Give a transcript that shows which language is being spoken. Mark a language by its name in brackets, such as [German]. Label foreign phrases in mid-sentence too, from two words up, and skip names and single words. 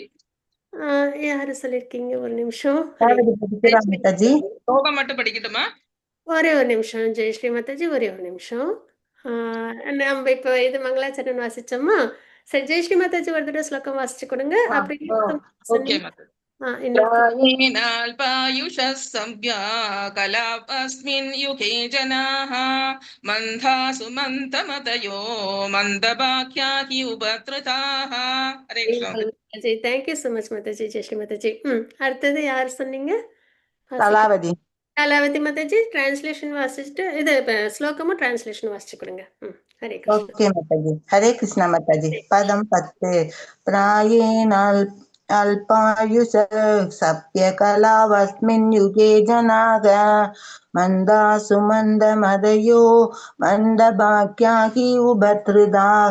[Tamil] யாரு சொல்லியிருக்கீங்க? ஒரு நிமிஷம். மாதாஜி ஸ்லோகம் மட்டும் படிக்கட்டுமா? ஒரே ஒரு நிமிஷம் ஜெயஸ்ரீ மாதாஜி, ஒரே ஒரு நிமிஷம். நம்ம இப்போ இது மங்களாச்சரண் வாசிச்சோமா? சரி, ஜெயஸ்ரீ மாதாஜி ஒரு தடவை ஸ்லோகம் வாசிச்சு கொடுங்க. அப்படி ஓகே மாதாஜி. [Sanskrit] अल्पायुषः संज्ञा कलापस्मिन् युगे जनाः मन्दासु मन्दमतयो मन्दभाग्या हि उपद्रुताः. हरे कृष्ण. [English] thank you so much [Tamil] மாதாஜி, ஜெயஸ்ரீ மாதாஜி. அடுத்தது யார் சொன்னீங்க? கலாவதி. கலாவதி மாதாஜி டிரான்ஸ்லேஷன் வாசிச்சுட்டு இது ஸ்லோகமும் டிரான்ஸ்லேஷன் வாசிச்சு கொடுங்க. ஹரே கிருஷ்ணா. ஓகே மாதாஜி. ஹரே கிருஷ்ணா மாதாஜி. பதம் 10. [Sanskrit] प्रायेणाल् अल्पायुष सभ्य कलावस्मिन् युगे जनाः मन्दासु मन्द मतयो मन्द भाग्याहि उपद्रुताः.